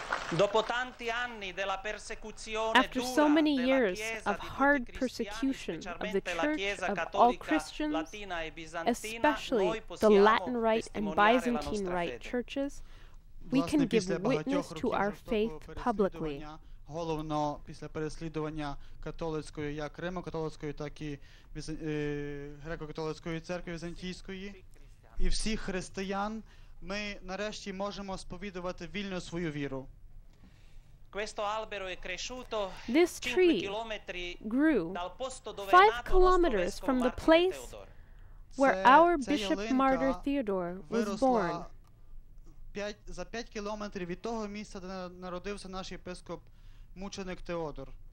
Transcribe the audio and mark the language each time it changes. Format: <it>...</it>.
<it>Dopo tanti anni della persecuzione</it> <en>After so many years of hard persecution of the Church, of all Christians, especially the Latin Rite and Byzantine Rite churches, we can give witness to our faith publicly.</en> <uk>Головно після переслідування католицької, як Римо-католицької, так і греко-католицької церкви Візантійської, і всіх християн, ми нарешті можемо сповідувати вільно свою віру.</uk> <en>This tree grew 5 kilometers from the place where our Bishop Martyr Theodore was born.</en> <uk>За 5 кілометрів від того місця, де народився наш єпископ мученик Теодор.</uk>